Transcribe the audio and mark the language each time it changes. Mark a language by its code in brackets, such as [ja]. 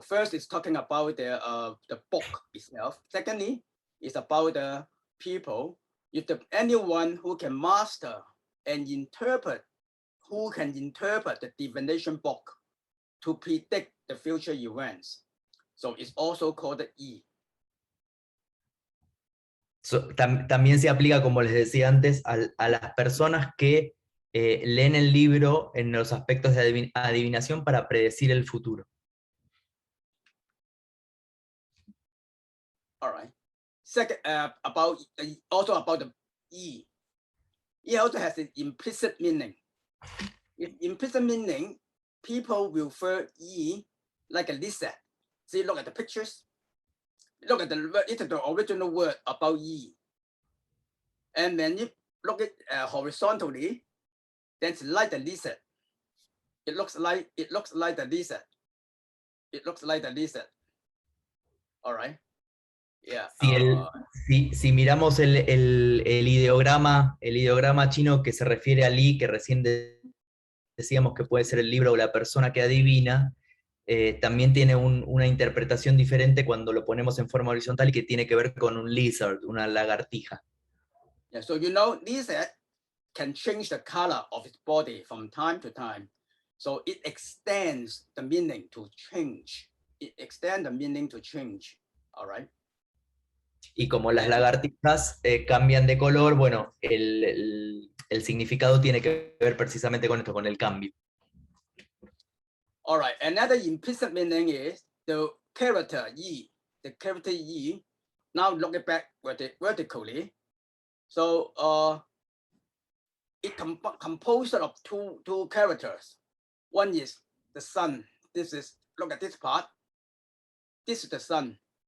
[en] First, it's talking about the book itself. Secondly, it's about the people. If anyone who can master and interpret, who can interpret the divination book to predict the future events. So it's also called the Yi. [es] También se aplica, como les decía antes, a las personas que leen el libro en los aspectos de adivinación para predecir el futuro. [en] All right. Second, also about the Yi. It also has an implicit meaning. With implicit meaning, people will refer Yi like a lizard. See, look at the pictures. Look at the word, it's the original word about Yi. And then you look at horizontally, then it's like the lizard. It looks like the lizard. It looks like the lizard. All right. Yeah. [es] Si miramos el ideograma chino que se refiere a Li, que recién decíamos que puede ser el libro o la persona que adivina, también tiene una interpretación diferente cuando lo ponemos en forma horizontal y que tiene que ver con un lizard, una lagartija. [en] Yeah, so lizard can change the color of its body from time to time. So it extends the meaning to change. It extends the meaning to change. All right. [es] Y como las lagartijas cambian de color, bueno, el significado tiene que ver precisamente con esto, con el cambio. [en] All right, another implicit meaning is the character Yi. The character Yi, now look it back vertically. So it composed of two characters. One is the sun. Look at this part. This is the sun.